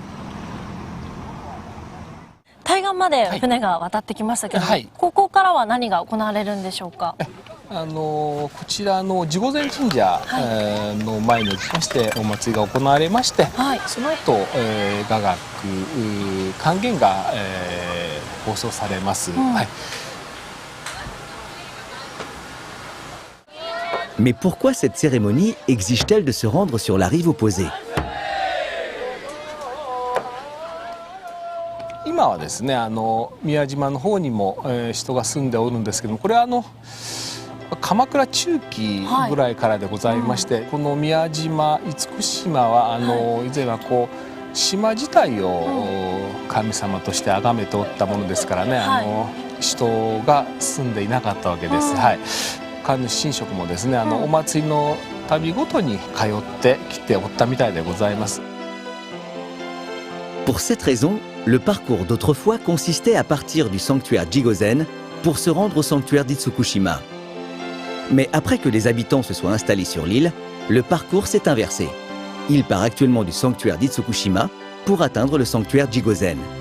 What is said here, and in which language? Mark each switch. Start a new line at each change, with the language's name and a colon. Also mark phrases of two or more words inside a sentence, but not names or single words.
Japanese: 対岸まで船が渡ってきましたけど、ここからは何が行われるんでしょうか？こちらの地御前神社の前におきましてお祭りが行われまして、その後雅楽還元が放送されます。
French: Mais pourquoi cette cérémonie exige-t-elle de se rendre sur la rive opposée?
Japanese: 今はですね宮島の方にも人が住んでおるんですけども、これは鎌倉中期ぐらいからでございまして、この宮島厳島は以前はこう島自体を神様として崇めておったものですからね、人が住んでいなかったわけです。神主神職もですねお祭りの旅ごとに通ってきておったみたいでございます。
French: Pour cette raison, le parcours d'autrefois consistait à partir du sanctuaire Jigozen pour se rendre au sanctuaire d'Itsukushima. Mais après que les habitants se soient installés sur l'île, le parcours s'est inversé. Il part actuellement du sanctuaire d'Itsukushima pour atteindre le sanctuaire Jigozen.